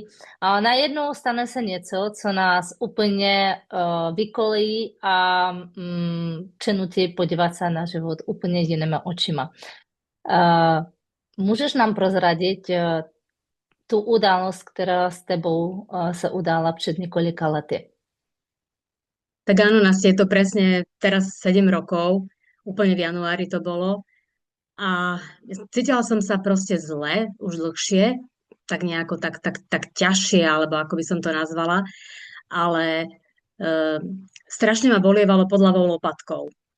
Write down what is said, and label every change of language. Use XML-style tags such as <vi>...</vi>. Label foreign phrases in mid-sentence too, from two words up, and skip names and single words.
<cs>A najednou stane se něco, co nás úplně vykolejí a přinutí podívat se na život úplně jinými očima. Můžeš nám prozradit tu událost, která s tebou se udála před několika lety?</cs> <sk>Tak áno, Nasti, je to presne teraz 7 rokov, úplne v januári to bolo. A cítila som sa proste zle, už dlhšie, tak nejako tak ťažšie, alebo ako by som to nazvala. Ale strašne ma bolievalo pod ľavou lopatkou.</sk>